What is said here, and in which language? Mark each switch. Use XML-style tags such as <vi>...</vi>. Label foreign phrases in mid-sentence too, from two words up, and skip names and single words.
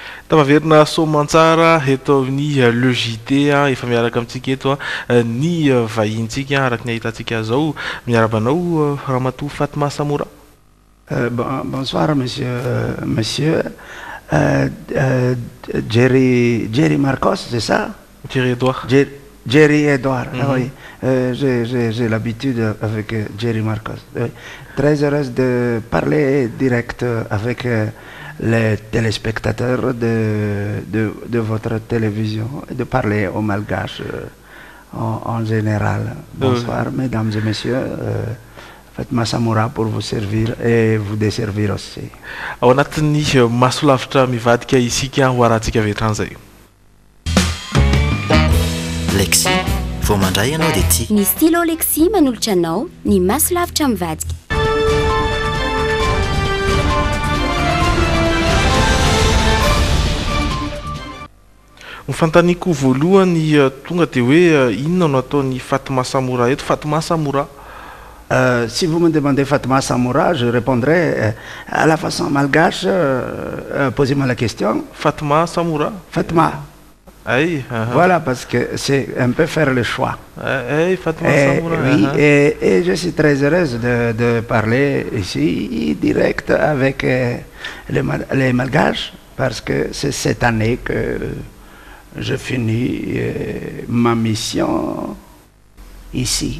<mg>Tavaverina soamantsara eto amin'ny le JT efa miaraka amintsika eto ny vahintsika araka ny ahitantsika zao miarabanao Ramatoa Fatma Samoura.</mg> <fr>Bonsoir monsieur Jerry Marcos, c'est ça? Jerry Edouard. Jerry Edouard, oui. J'ai l'habitude avec Jerry Marcos. Oui. Très heureuse de parler direct avec les téléspectateurs de votre télévision et de parler aux Malgaches en général. Bonsoir, mesdames et messieurs. Fatma Samoura pour vous servir et vous desservir aussi.</fr> <mg>Ao anatin'ny masolavitra mivadika isika ho arantsika vetran'izay. Lexi, vao mandray ianao dia tia. Ny stylo Lexi manolotra anao ny masolavitra mivadika. Ny fantaniko voalohany tonga dia hoe inona no ataon'ny Fatma Samoura eto. Fatma Samoura.</mg> <fr>Si vous me demandez Fatma Samoura, je répondrai à la façon malgache. Posez-moi la question. Fatma Samoura. Fatma. Aïe, voilà, parce que c'est un peu faire le choix. Fatma Samoura. Oui, et je suis très heureuse de parler ici, direct, avec les malgaches, parce que c'est cette année que je finis ma mission ici.</fr>